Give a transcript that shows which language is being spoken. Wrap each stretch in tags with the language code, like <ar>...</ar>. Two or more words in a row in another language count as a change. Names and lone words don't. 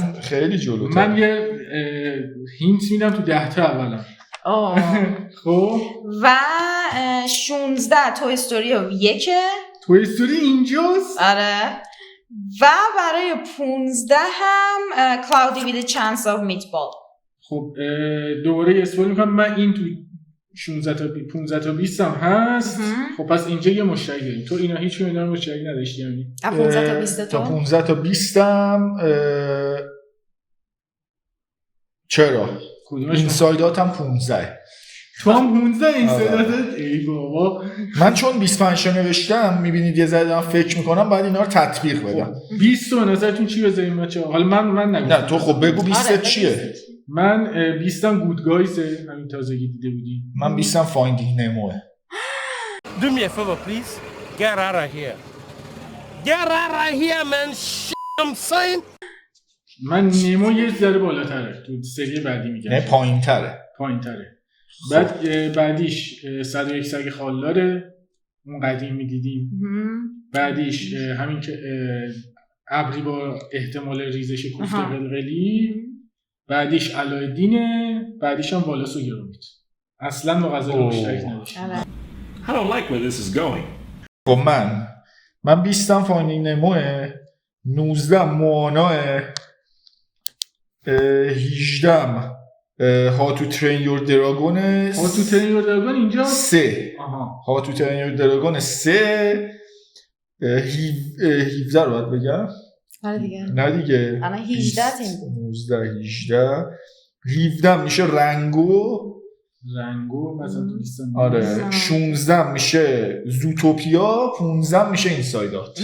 <fa>من خیلی جلوتر. من یه هینت میدم تو 10 تا اولم. خب و 16 توی استوری 1 توی استوری اینجاست. آره. و برای 15 هم Cloudy with a Chance of Meatball. خب دوباره اسپویل میکنم، من این تو 16 تا 15 تا 20 هم هست. خب پس اینجا یه مشترک داریم. تو اینا هیچ کدوم اینا مشترک نداشتی یعنی 15 تا 20 تا 15 تا 20 هم چرا اینسایدات هم 15 تو هم 15 اینسایدات. ای بابا من چون 25 تا نوشتم میبینید یه ذره دارم فکر میکنم بعد اینا رو تطبیق بدم. 20 تو نظرتون چی بذاریم بچه‌ها؟ حالا من نگم. نه تو خب بگو 20 چیه؟ من 20 ام گود گایزه، همین تازگی دیده بودی. من 20 ام فایندینگ نموه.</fa> <en>Do me a favor please. Get out of here. Get out of here man. I'm saying.</en> <fa>من نمو یه ذره بالاتره، تو سری بعدی میگم. نه پایین‌تره. بعد بعدیش 101 سگ خالداره، اون قدیم میدیدیم. بعدیش همین که ابری با احتمال ریزش کوفت قلقلی. بعدیش علایالدینه، بعدیش هم والاس و گرومیت. اصلا با غزل مشترک نداشت.</fa> <en>I don't like where this is going.</en> <fa>خب من 20 ام فایندینگ نموه، 19 مواناه، 18 ام How to train your dragon. How to train your dragon اینجا 3. How to train your dragon 3. 17 رو باید بگم. نه دیگه. الان 18 تیم بود. 19 17 میشه رنگو مثلا تو لیست. آره 16 میشه زوتوپیا، 15 میشه اینسایدات.</fa>